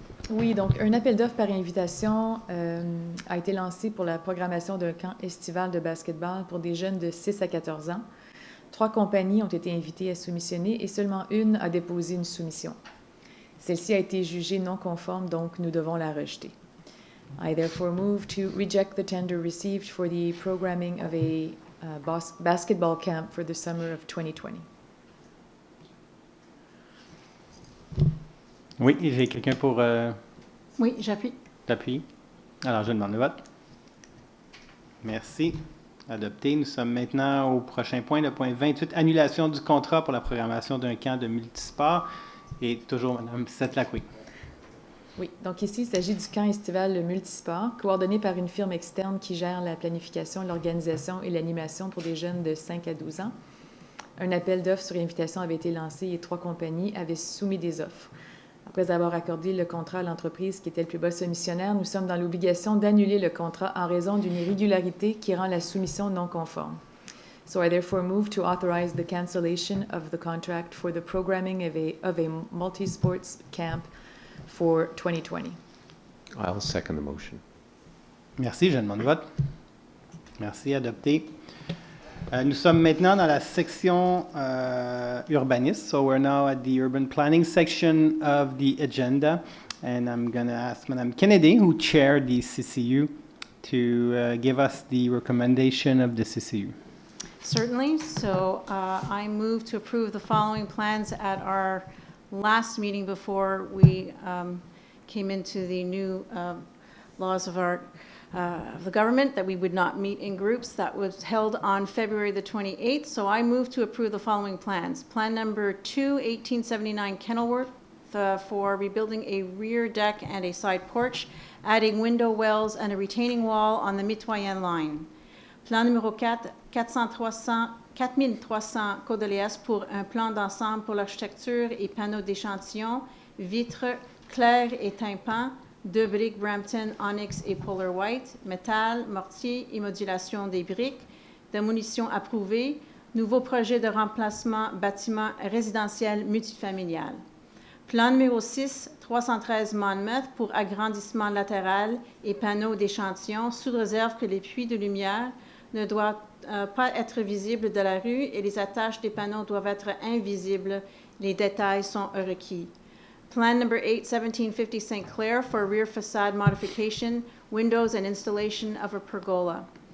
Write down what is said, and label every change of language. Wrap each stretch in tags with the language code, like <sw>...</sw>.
<fr>Oui, donc un appel d'offres par invitation a été lancé pour la programmation d'un camp estival de basketball pour des jeunes de 6 à 14 ans. 3 compagnies ont été invitées à soumissionner et seulement une a déposé une soumission. Celle-ci a été jugée non conforme, donc nous devons la rejeter.</fr> <en>I therefore move to reject the tender received for the programming of a basketball camp for the summer of 2020.</en> <fr>Oui, j'ai quelqu'un pour Oui, j'appuie. T'appuies. Alors, je demande le vote. Merci. Adopté. Nous sommes maintenant au prochain point, le point 28, annulation du contrat pour la programmation d'un camp de multisport. Et toujours Mme Setlak-Oui. Oui, donc ici, il s'agit du camp estival multisport, coordonné par une firme externe qui gère la planification, l'organisation et l'animation pour des jeunes de 5 à 12 ans. Un appel d'offres sur invitation avait été lancé et 3 compagnies avaient soumis des offres. Après avoir accordé le contrat à l'entreprise qui était le plus bas soumissionnaire, nous sommes dans l'obligation d'annuler le contrat en raison d'une irrégularité qui rend la soumission non conforme.</fr> <en>So I therefore move to authorize the cancellation of the contract for the programming of a multi-sports camp for 2020. I'll second the motion.</en> <fr>Merci. Je demande le vote. Merci. Adopté. Nous sommes maintenant dans la section urbaniste.</fr> <en>So we're now at the urban planning section of the agenda. And I'm going to ask Mme Kennedy, who chaired the CCU, to give us the recommendation of the CCU. Certainly. So I move to approve the following plans at our last meeting before we came into the new laws of the government that we would not meet in groups. That was held on February the 28th. So I move to approve the following plans. Plan number 2, 1879 Kenilworth, for rebuilding a rear deck and a side porch, adding window wells and a retaining wall on the Mitoyenne line.</en> <fr>Plan numéro 4, 4300 Côte-de-Liesse pour un plan d'ensemble pour l'architecture et panneaux d'échantillon, vitres clairs et tympans, 2 briques Brampton, Onyx et Polar White, métal, mortier et modulation des briques, démolition approuvée, nouveau projet de remplacement bâtiment résidentiel multifamilial. Plan numéro 6, 313 Monmouth pour agrandissement latéral et panneaux d'échantillon, sous réserve que les puits de lumière ne doivent pas être visibles de la rue et les attaches des panneaux doivent être invisibles. Les détails sont requis.</fr> <en>Plan number 8, 1750 St. Clair for rear facade modification, windows and installation of a pergola.</en>